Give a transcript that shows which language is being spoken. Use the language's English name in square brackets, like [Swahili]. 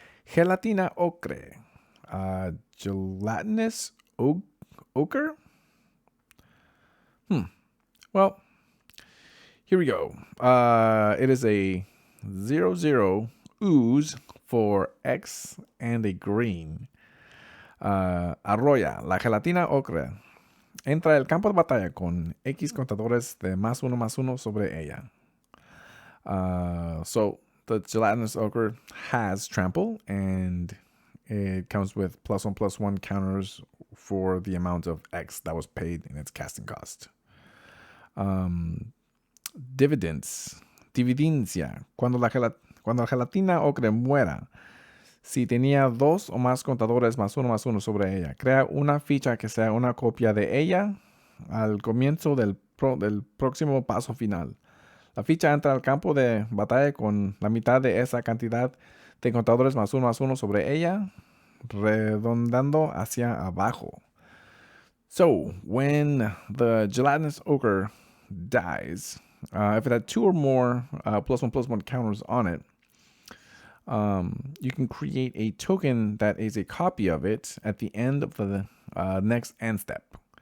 [Spanish] Gelatina ocre. [English] Gelatinous ochre? Well, here we go. It is a 0/0 ooze for X and a green. [Spanish] Arroya, la gelatina ocre. Entra al campo de batalla con X contadores de +1/+1 sobre ella. [English] So the gelatinous ochre has trample, and It comes with +1/+1 counters for the amount of X that was paid in its casting cost. Dividends. Dividencia. [Spanish] Cuando la gelatina ocre muera, si tenía 2 o más contadores +1/+1 sobre ella, crea una ficha que sea una copia de ella al comienzo del próximo paso final. La ficha entra al campo de batalla con la mitad de esa cantidad de contadores +1/+1 sobre ella, redondando hacia abajo. [English] So, when the gelatinous ochre dies, if it had 2 or more +1/+1 counters on it, you can create a token that is a copy of it at the end of the next end step.